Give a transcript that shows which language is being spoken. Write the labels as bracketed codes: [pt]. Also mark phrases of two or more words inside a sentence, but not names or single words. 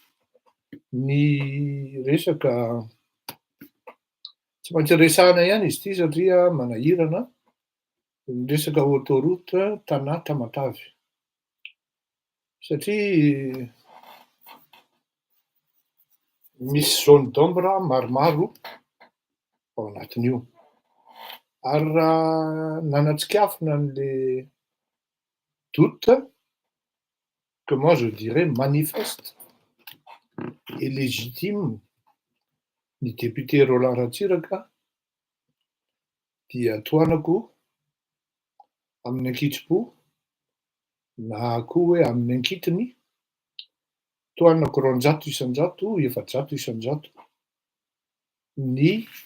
[mg] Ny resaka tsy maintsy resahana ihany izy ity satria manahirana, ny resaka autoroute Tana Tamatavy. Satria misy [fr] zone d'ombre [mg] maromaro ao anatin'io. Ary raha nanatsikafona an'le [fr] doute que moi je dirais manifeste et légitime [mg] ny député Roland Ratsiraka dia toanako amin'ny ankitsipo na koa hoe amin'ny ankitiny, toanako 200 isan-jato, 400 isan-jato ny